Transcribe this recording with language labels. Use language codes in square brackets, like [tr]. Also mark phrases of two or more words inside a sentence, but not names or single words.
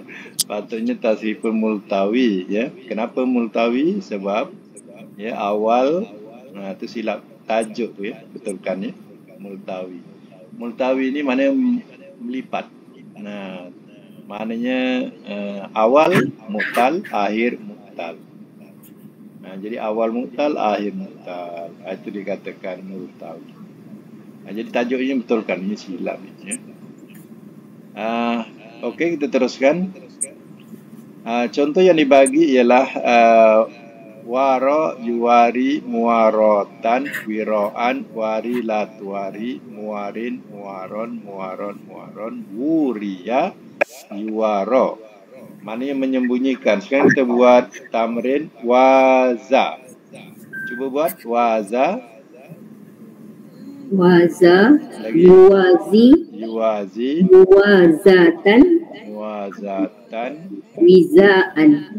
[ms] Patutnya Tasrifun Multawi ya. Kenapa Multawi? Sebab ya awal tu silap tajuk tu ya. Betulkan ya. Multawi. Multawi ni mana melipat. Maknanya awal mu'tal, akhir mu'tal. Jadi awal mu'tal, akhir mu'tal. Itu dikatakan multawi. Jadi tajuknya betulkan, ini silap ni ya. Okey, kita teruskan. Contoh yang dibagi ialah waro, yuwari, muwarotan, wiroan, wari, latwari, muwarin, muwaron, muwaron, wuriya, yuwaro. Mana yang menyembunyikan. Sekarang kita buat [ar] تمرين وازى. [ms] Cuba buat waza. Waza. Lagi. Yuwazi. [ar] موازاة. وزاء.